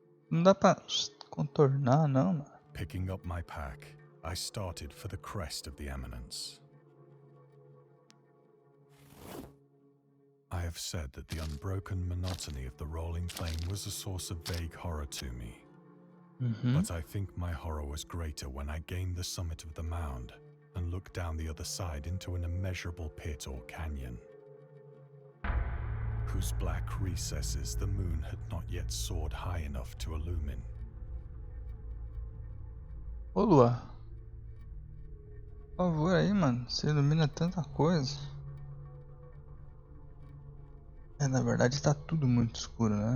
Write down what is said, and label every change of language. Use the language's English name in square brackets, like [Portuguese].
[Portuguese] Não dá pra contornar, não, mano. [English] Picking up my pack, I started for the crest of the eminence. I have said that the unbroken monotony of the rolling plain was a source of vague horror to me. But I think my horror was greater when I gained the summit of the mound and looked down the other side into an immeasurable pit or canyon, whose black recesses the moon had not yet soared high enough to illumine. [Portuguese] Ô Lua, por favor aí, mano, você ilumina tanta coisa. Na verdade tá tudo muito escuro, né?